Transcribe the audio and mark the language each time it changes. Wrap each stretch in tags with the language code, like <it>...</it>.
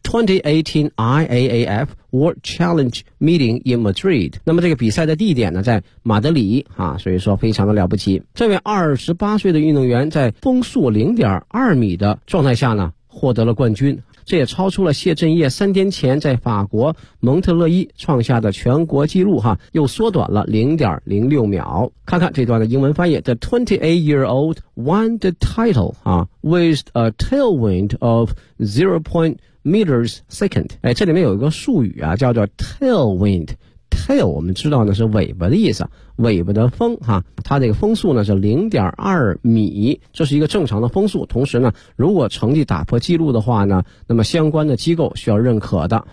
<zh>2018 IAAF World Challenge Meeting in Madrid， 那么这个比赛的地点呢在马德里啊，所以说非常的了不起。这位28岁的运动员在风速 0.2 米的状态下呢获得了冠军，这也超出了谢振业3天前在法国蒙特勒伊创下的全国纪录哈，又缩短了 0.06 秒。看看这段的英文翻译，</zh> <en>The 28-year-old won the title</en> <zh>啊</zh> <en>with a tailwind of 0.8 meters second。</en> <zh>哎，这里面有一个术语啊叫做 tailwind， tail 我们知道呢是尾巴的意思，尾巴的风哈，它这个风速呢是 0.2 米，这是一个正常的风速，同时呢如果成绩打破记录的话呢那么相关的机构需要认可的。</zh>